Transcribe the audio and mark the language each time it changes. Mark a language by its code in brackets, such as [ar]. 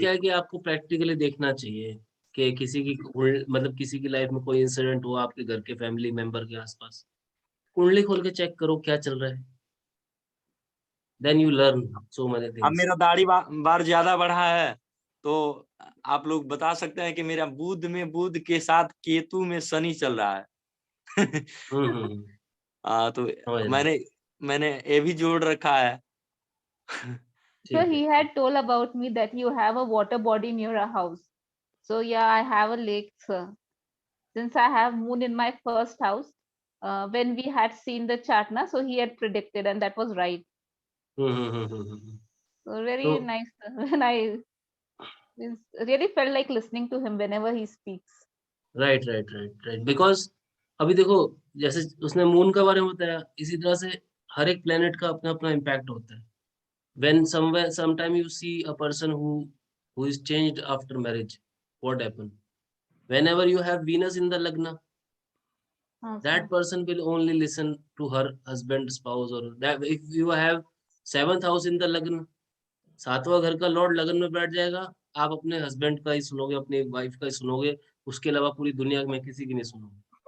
[hi] क्या है कि आपको प्रैक्टिकली देखना चाहिए कि किसी की मतलब किसी की लाइफ में कोई इंसिडेंट हुआ आपके घर के फैमिली मेंबर के आसपास, कुंडली खोल के चेक करो क्या चल रहा है, [en] then you learn so many [hi] अब [en] Things. [hi] मेरा दाढ़ी बार ज्यादा बढ़ा है, तो आप लोग बता सकते हैं कि मेरा बुध के साथ केतु में शनि चल रहा है। हम्म। तो समझ रहा हूँ। मैंने मैंने ये भी जोड़ रखा है। [en] So [hi] ठीक है। [en] he had told about me that you have a water body near a house. So yeah, I have a lake, sir. Since I have moon in my first house, when we had seen the chart, na, so he had predicted, and that was right. Hmm. So very [hi] तो [en] nice. When I really felt like listening to him whenever he speaks. [hi] Right because अभी देखो, जैसे उसने moon के बारे में बताया, इसी तरह से हर एक प्लेनेट का अपना अपना इम्पैक्ट होता है। [en] when somewhere sometime you see a person who is changed after marriage, what happen? Whenever you have Venus in the lagna, Sir. that person will only listen to her husband, spouse, or that if you have seventh house in the lagna, [hi] सातवां घर का Lord लगन में बैठ जाएगा, आप अपने husband का ही सुनोगे, अपनी वाइफ का ही सुनोगे, उसके अलावा पूरी दुनिया में किसी की नहीं सुनोगे।